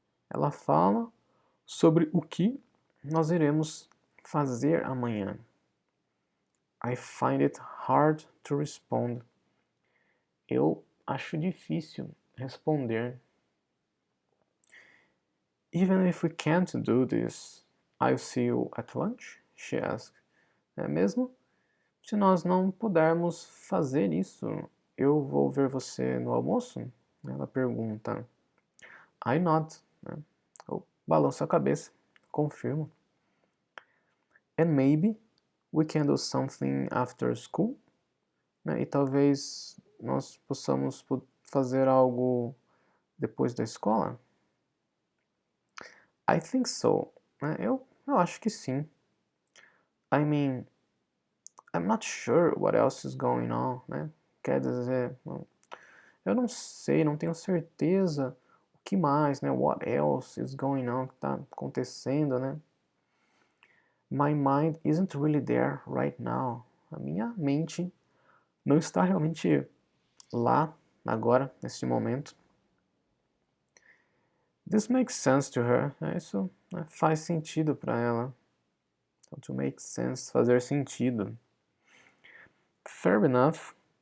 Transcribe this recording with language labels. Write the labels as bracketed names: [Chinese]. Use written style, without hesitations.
[Portuguese] Ela fala sobre o que nós iremos fazer amanhã. [English] I find it hard to respond. [Portuguese] Eu acho difícil responder. [English] Even if we can't do this, I'll see you at lunch? She asked. [Portuguese] Mesmo se nós não pudermos fazer isso, eu vou ver você no almoço? Ela pergunta. [English] I nod. [Portuguese] Eu balanço a cabeça. Confirmo. [English] And maybe we can do something after school? [Portuguese] E talvez nós possamos fazer algo depois da escola? [English] I think so. [Portuguese] Eu acho que sim. [English] I mean, I'm not sure what else is going on, né? [Portuguese] Quer dizer, eu não sei, não tenho certeza o que mais, né? [English] What else is going on, [Portuguese] que está acontecendo, né? [English] My mind isn't really there right now. [Portuguese] A minha mente não está realmente lá, agora, neste momento. [English] This makes sense to her. [Portuguese] Isso faz sentido para ela. Então, to make sense, fazer sentido. [English] Fair enough.